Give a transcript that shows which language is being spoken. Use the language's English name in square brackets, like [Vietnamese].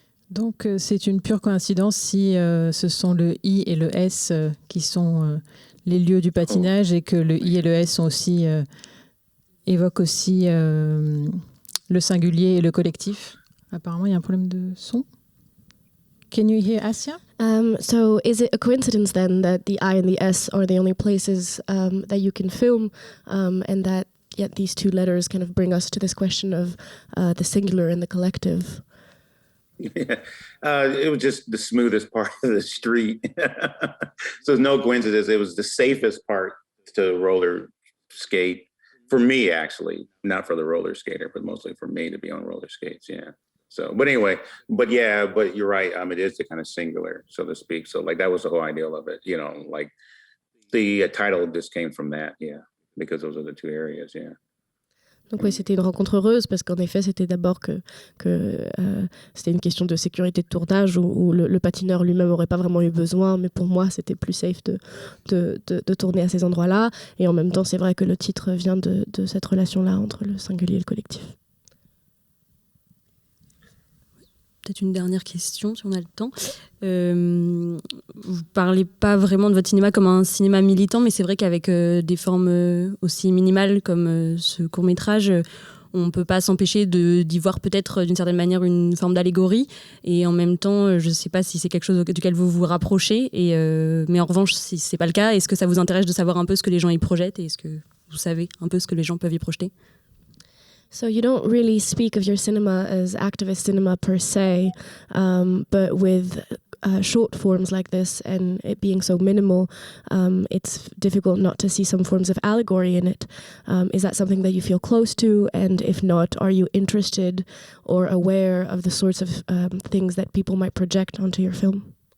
[French] Donc c'est une pure coïncidence si ce sont le I et le S qui sont les lieux du patinage, et que le I et le S évoquent aussi le singulier et le collectif. Apparemment, il y a un problème de son. [English] Can you hear Asia? So is it a coincidence then that the I and the S are the only places that you can film, and that these two letters kind of bring us to this question of the singular and the collective? Yeah. It was just the smoothest part of the street. So there's no coincidence. It was the safest part to roller skate for me, actually, not for the roller skater, but mostly for me to be on roller skates. Yeah. So, but anyway, but you're right. It is the kind of singular, so to speak. So like that was the whole ideal of it, like the title just came from that. Yeah. Because those are the two areas. Yeah. [French] Donc oui, c'était une rencontre heureuse parce qu'en effet, c'était d'abord que c'était une question de sécurité de tournage où le patineur lui-même n'aurait pas vraiment eu besoin, mais pour moi, c'était plus safe de tourner à ces endroits-là. Et en même temps, c'est vrai que le titre vient de cette relation-là entre le singulier et le collectif. Peut-être une dernière question, si on a le temps. Vous parlez pas vraiment de votre cinéma comme un cinéma militant, mais c'est vrai qu'avec des formes aussi minimales comme ce court-métrage, on peut pas s'empêcher d'y voir peut-être d'une certaine manière une forme d'allégorie. Et en même temps, je sais pas si c'est quelque chose duquel vous vous rapprochez. Mais en revanche, si c'est pas le cas, est-ce que ça vous intéresse de savoir un peu ce que les gens y projettent, et est-ce que vous savez un peu ce que les gens peuvent y projeter? [English] So you don't really speak of your cinema as activist cinema per se, but with short forms like this and it being so minimal, it's difficult not to see some forms of allegory in it. Is that something that you feel close to? And if not, are you interested or aware of the sorts of things that people might project onto your film?